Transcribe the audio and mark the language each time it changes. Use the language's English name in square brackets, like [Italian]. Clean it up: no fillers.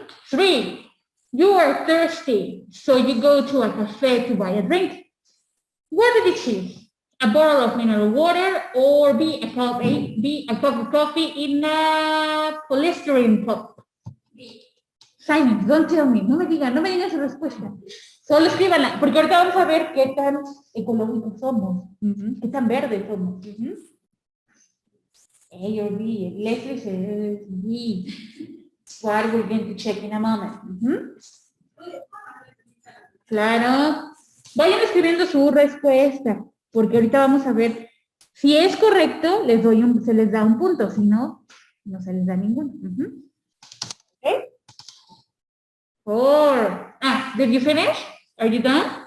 [English] 3, you are thirsty, so you go to a cafe to buy a drink. What did you choose? A bottle of mineral water or B, a cup of coffee in a polystyrene cup? Silence, don't tell me. [Spanish] No me digan su respuesta. Solo escríbanla, porque ahorita vamos a ver qué tan ecológicos somos, qué tan verdes somos. [English] A or B. Leslie says B. What we're going to check in a moment. [Spanish] Claro. Vayan escribiendo su respuesta, porque ahorita vamos a ver si es correcto, se les da un punto, si no, no se les da ninguno. [English] Okay. 4. Did you finish? Are you done?